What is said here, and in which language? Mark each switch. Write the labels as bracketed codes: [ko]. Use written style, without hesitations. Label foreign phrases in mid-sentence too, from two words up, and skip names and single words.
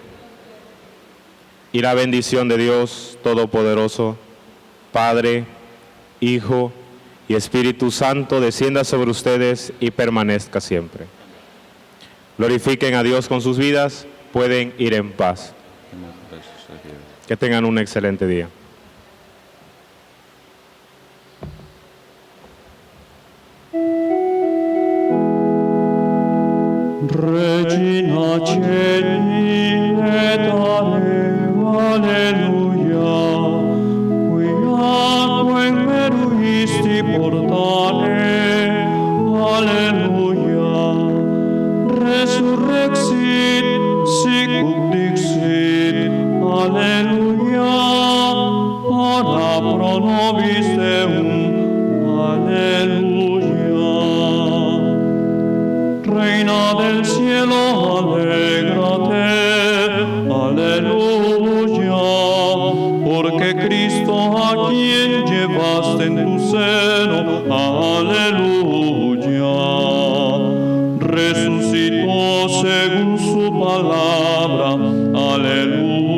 [es] Y la bendición de Dios Todopoderoso, Padre, Hijo y Espíritu Santo, descienda sobre ustedes y permanezca siempre. Glorifiquen a Dios con sus vidas, pueden ir en paz. Que tengan un excelente día. [la] Regina Celi et alleluia, quia meruisti portare, alleluia. Resurrexit, sic ut dixit, alleluia. Ora pro nobis Deum, alleluia. [es] Reina del cielo, alégrate, aleluya, porque Cristo, a quien llevaste en tu seno, aleluya, resucitó según su palabra, aleluya.